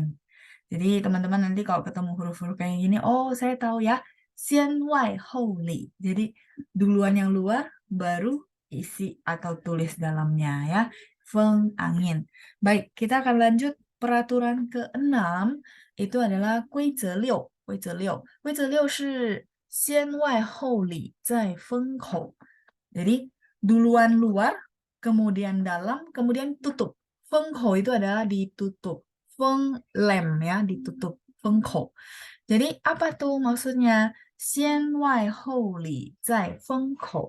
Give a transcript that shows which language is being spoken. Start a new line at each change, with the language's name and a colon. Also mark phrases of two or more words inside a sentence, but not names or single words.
Indonesian: Jadi teman-teman nanti kalau ketemu huruf-huruf kayak gini, oh saya tahu ya.
Chinese: 先外后里.
Indonesian: Jadi duluan yang luar baru isi atau tulis dalamnya ya. Feng angin. Baik, kita akan lanjut peraturan ke-6 itu adalah 规则6.
Chinese: 规则6. 规则6是先外后里再封口.
Indonesian: Jadi duluan luar, kemudian dalam, kemudian tutup. Fengkou itu adalah ditutup. Feng lem ya, ditutup. Fengkou. Jadi apa tuh maksudnya?
Chinese: 先外后里再封口.